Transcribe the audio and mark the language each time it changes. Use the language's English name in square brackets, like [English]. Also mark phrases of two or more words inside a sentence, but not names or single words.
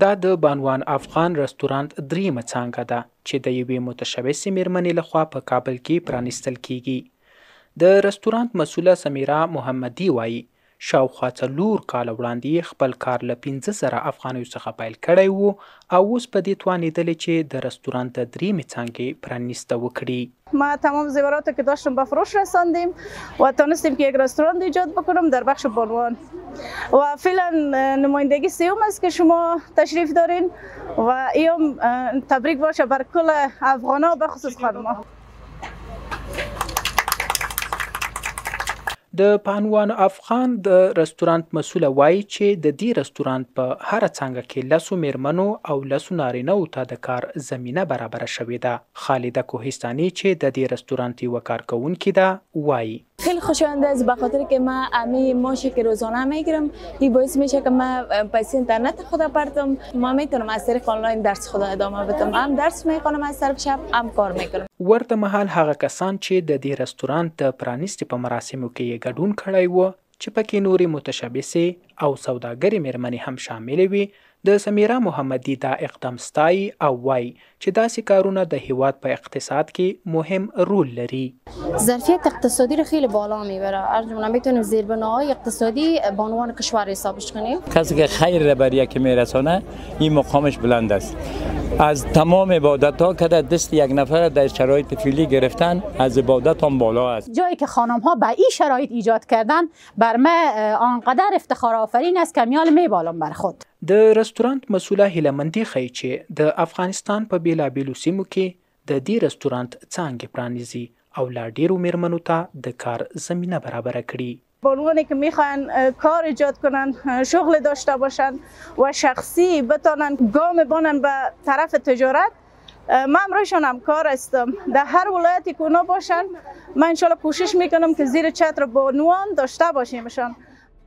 [Pashto] دا د بانوان افغان رستورانت دریمه څانګه ده چې د یوې متشبثې میرمنې لخوا په کابل کې پرانیستل کیږي. د رستورانت مسوله سمیرا محمدي وایي شاوخوا 4 کاله وړاندې خپل کار له 15,000 افغانیو څخه پیل کړی و او اوس په دې توانېدلې چې د رستورانت د دریمې څانګې پرانیسته وکړي. [Persian] ما تمام زیورات که داشتم به فروش رساندیم و تونستیم که یک رستوران ایجاد بکنم در بخش بانوان و فعلا نمایندگی سیوم است که شما تشریف دارین و ایام تبریک باشه بر کل افغانا به خصوص خانما. [Pashto] د بانوان افغان د رستورانت مسوله وایي چې د دې رستورانت په هر څانګه کې 10 میرمنو او 10 نارینه‌و ته د کار زمینه برابره شوې ده. خالده کوهستانی چې د دې رستورانت یوه کارکوونکې ده وایي [Persian] خیلی خوشاینده است به خاطر که من همه ماشی که روزانه میگیرم این باعث میشه که من پیسه اینترنت خود پردم ما میتونم از طریق آنلاین درس خود ادامه بدم هم درس میخونم از طرف شب هم کار میکنم. [Pashto] ورته مهال هغه کسان چې د دې رستورانت د پرانیستې په مراسمو کې یې ګډون کړی و چې پکې نورې متشبثې او سوداګرې میرمنې هم شاملې وي د سمیرا محمدي دا اقدام ستایي او وایي چې داسې کارونه د هیواد په اقتصاد کې مهم رول لري. [Persian] ظرفیت اقتصادی رو خیلی بالا میبره. از جمله میتونیم زیربناهای اقتصادی بانوان کشور حسابش کنیم. کسی که خیر را بر یکی میرسانه این مقامش بلند است. از تمام عبادت ها که در دست یک نفر در شرایط فعلی گرفتن از عبادت هم بالا است. جایی که خانم ها به این شرایط ایجاد کردن بر من آنقدر افتخار آفرین است که میال میبالم بر خود. [Pashto] د رستورانت مسوله هیله‌مندي ښیي چې د افغانستان په بیلابیلو سیمو کې د دې رستورانت څانګې پرانیزي او لا ډیرو میرمنو ته د کار زمینه برابره کړي. [Persian] بانوانی که میخوان کار ایجاد کنن شغل داشته باشن و شخصی بتانن گام بانن به طرف تجارت من امروزشان همکار هستم. در هر ولایتی که اونا باشن من انشالله کوشش میکنم که زیر چتر بانوان داشته باشیمشان.